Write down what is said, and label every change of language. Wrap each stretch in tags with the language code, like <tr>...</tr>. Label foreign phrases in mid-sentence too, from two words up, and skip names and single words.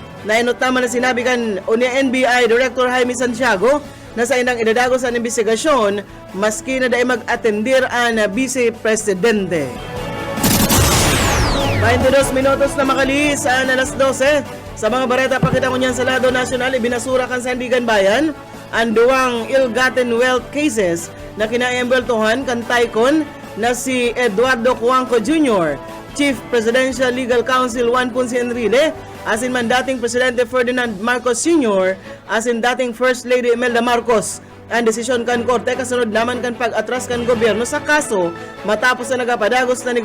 <bik>Nainot naman na sinabi kan o ni NBI Director Jaime Santiago na sa inang idadagos ang investigasyon maski na dahil mag-atendir ang Vice Presidente. 22 minutos na makalis ang alas 12. Sa mga bareta pakita mo niyan sa lado nasyonal, ibinasura kan Sandigan Bayan ang duwang</bik> <en>ill-gotten wealth cases</en> <bik>na kinaiembeltuhan kan Taikon na si Eduardo Cuanco Jr., Chief Presidential Legal Counsel Juan Ponce Enrile, asin man dating Presidente Ferdinand Marcos Sr., asin dating First Lady Imelda Marcos. Ang desisyon kan korte kasunod naman kan pag-atras kan gobyerno sa kaso matapos na nagapadagos na</bik>